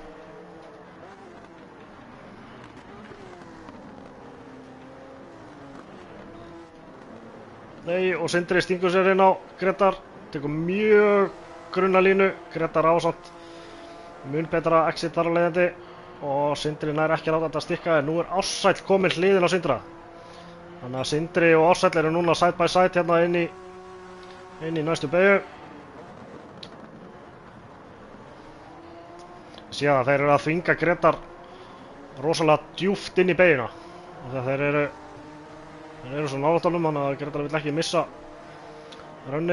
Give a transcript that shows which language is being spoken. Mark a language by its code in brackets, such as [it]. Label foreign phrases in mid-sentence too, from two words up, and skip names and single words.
[is] Nei, og Sindri stingur sér inn á Gretar, tekur mjög grunna línu, Gretar ásamt mun betra exit þar á leiðandi og Sindri nær ekki að láta þetta stikka en nú Ársæll kominn hliðin á Sindra. Þannig að Sindri og Ársæll eru núna [en] side by side [is] hérna inn í næstu beygju. Síðan þeir eru að þvinga Gretar rosalega djúpt inn í beygjuna og þeir eru svo nálægt honum, þannig að Gretar vill ekki missa raunni.